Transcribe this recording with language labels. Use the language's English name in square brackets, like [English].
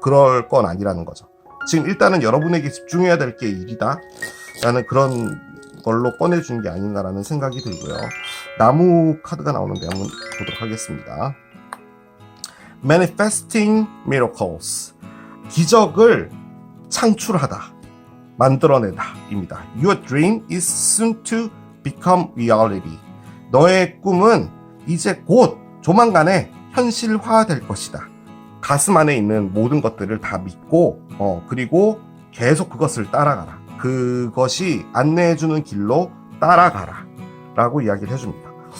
[Korean] 그럴 건 아니라는 거죠. 지금 일단은 여러분에게 집중해야 될 게 일이다 라는 그런 걸로 꺼내준 게 아닌가라는 생각이 들고요. 나무 카드가 나오는데 한번 보도록 하겠습니다. [English] Manifesting miracles. [Korean] 기적을 창출하다, 만들어내다 입니다. [English] Your dream is soon to become reality. [Korean] 너의 꿈은 이제 곧 조만간에 현실화될 것이다. 가슴 안에 있는 모든 것들을 다 믿고 그리고 계속 그것을 따라가라. 그것이 안내해주는 길로 따라가라 라고 이야기를 해줍니다.